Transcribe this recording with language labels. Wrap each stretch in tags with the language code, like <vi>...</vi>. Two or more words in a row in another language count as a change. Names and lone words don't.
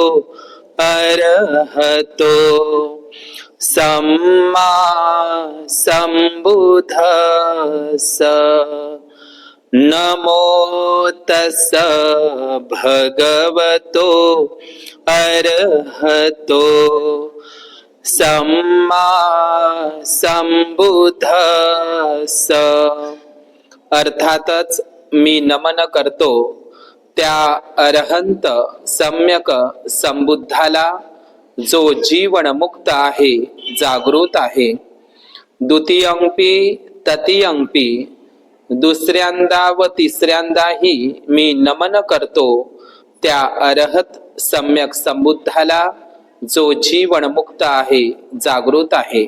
<pi>अरहतो सम्मा सम्बुद्धस्स नमो तस्स भगवतो अरहतो सम्मा सम्बुद्धस्स।</pi> <mr>अर्थातच मी नमन करतो त्या अरहंत सम्यक संबुद्धाला जो जीवन मुक्त आहे, जागृत आहे।</mr> <pi>द्वितीयंपि तृतीयंपि</pi> <mr>दुसऱ्यांदा व तिसऱ्यांदाही मी नमन करतो त्या अरहत सम्यक संबुद्धाला जो जीवन मुक्त आहे, जागृत आहे।</mr>